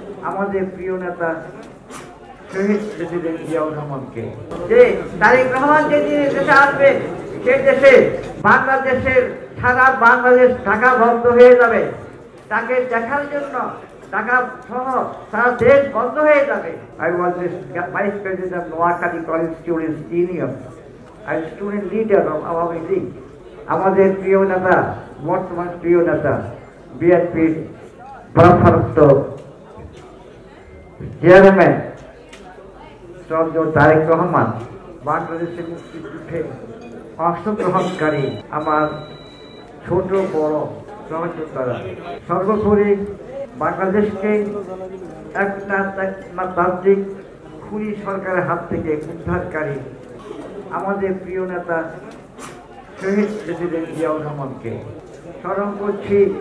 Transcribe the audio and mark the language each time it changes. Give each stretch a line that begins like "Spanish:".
Bangla: আমাদের প্রিয় নেতা শহীদ প্রেসিডেন্ট জিয়াউর রহমানকে, যে তারেক রহমান যেদিন দেশে আসবে সেই দেশে বাংলাদেশের সারা বাংলাদেশ ঢাকা বন্ধ হয়ে যাবে। তাকে দেখার জন্য ঢাকা সহ সারা দেশ বন্ধ হয়ে যাবে।
English: I was the Vice President of Noakhali College Students Union. I was student leader of Awami League.
Bangla: আমাদের প্রিয় নেতা, বর্তমান প্রিয় নেতা বিএনপির ভারপ্রাপ্ত চেয়ারম্যান তারেক রহমান বাংলাদেশের মুক্তিযুদ্ধে অংশগ্রহণকারী আমার ছোট বড় সহযোদ্ধারা, সর্বোপরি বাংলাদেশকে একনাত্রিক খুনি সরকারের হাত থেকে উদ্ধারকারী আমাদের প্রিয় নেতা শহীদ প্রেসিডেন্ট জিয়াউর রহমানকে স্মরণ করছি।